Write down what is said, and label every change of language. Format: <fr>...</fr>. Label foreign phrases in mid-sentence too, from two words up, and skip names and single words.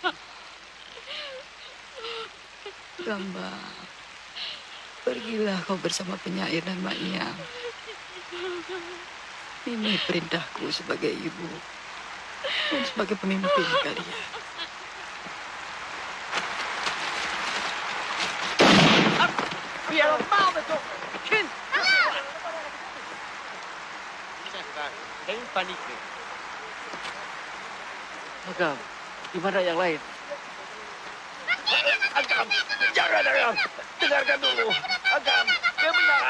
<id>Gamba, pergilah kau bersama penyair dan Mak Iyam. Ini perintahku sebagai ibu dan sebagai pemimpin kalian. Biar mau betul. Kin.</id> <nl>Geen paniek.</nl> <id>Agam, gimana yang lain? Agam, jangan Agam. Dengarkan dulu. Agam, kebenaran.</id>